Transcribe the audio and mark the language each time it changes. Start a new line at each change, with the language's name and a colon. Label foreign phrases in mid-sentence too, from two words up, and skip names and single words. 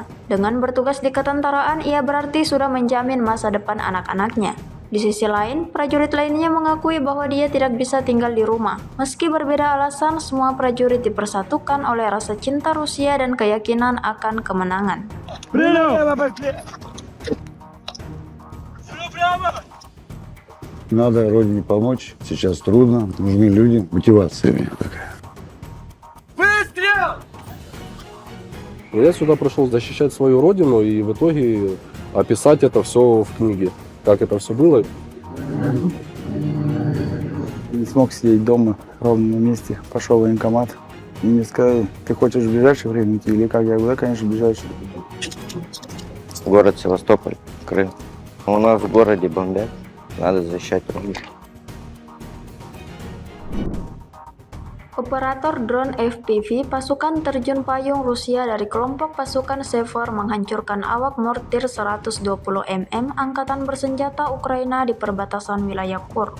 Indonesian: Dengan bertugas di ketentaraan, ia berarti sudah menjamin masa depan anak-anaknya. Di sisi lain, prajurit lainnya mengakui bahwa dia tidak bisa tinggal di rumah. Meski berbeda alasan, semua prajurit dipersatukan oleh rasa cinta Rusia dan keyakinan akan kemenangan.
Russian: Надо родине помочь. Сейчас трудно. Нужны люди. Мотивация у меня такая. Выстрел! Я сюда пришел защищать свою родину и в итоге описать это все в книге. Как это все было. Не смог сидеть дома ровно на месте. Пошел в военкомат. И мне сказали, ты хочешь в ближайшее время идти или как? Я говорю, да, конечно, в ближайшее. Город Севастополь, Крым. У нас в городе бомбят. Надо защищать родину.
Indonesian: Operator drone FPV pasukan terjun payung Rusia dari kelompok pasukan Sever menghancurkan awak mortir 120 mm angkatan bersenjata Ukraina di perbatasan wilayah Kursk.